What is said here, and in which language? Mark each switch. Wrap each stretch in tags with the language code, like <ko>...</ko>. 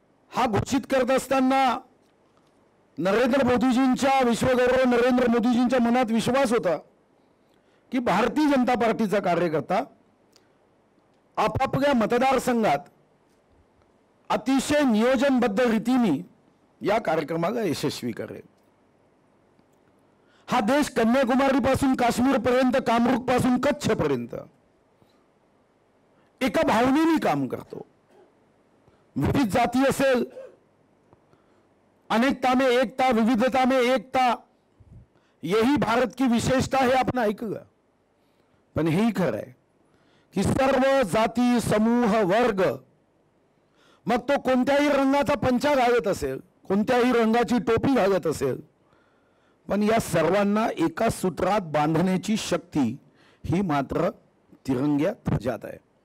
<mr>हा घोषित करत असताना नरेंद्र मोदीजींच्या, विश्वगौरव नरेंद्र मोदीजींच्या मनात विश्वास होता की भारतीय जनता पार्टीचा कार्यकर्ता आपापल्या मतदारसंघात अतिशय नियोजनबद्ध रीतीने या कार्यक्रमाला यशस्वी करेल। हा देश कन्याकुमारीपासून काश्मीरपर्यंत, कामरूपपासून कच्छपर्यंत एका भावनेने काम करतो। विविध जाती असेल,</mr> <hi>अनेकता में एकता, विविधता में एकता, यही भारत की विशेषता है,</hi> <mr>आपण ऐकलं। पण हेही खरं आहे की सर्व जाती, समूह, वर्ग, मग तो कोणत्याही रंगाचा पंचा घालत असेल, कोणत्याही रंगाची टोपी घालत असेल, पण या सर्वांना एका सूत्रात बांधण्याची शक्ती ही मात्र तिरंग्या ध्वजात आहे।</mr>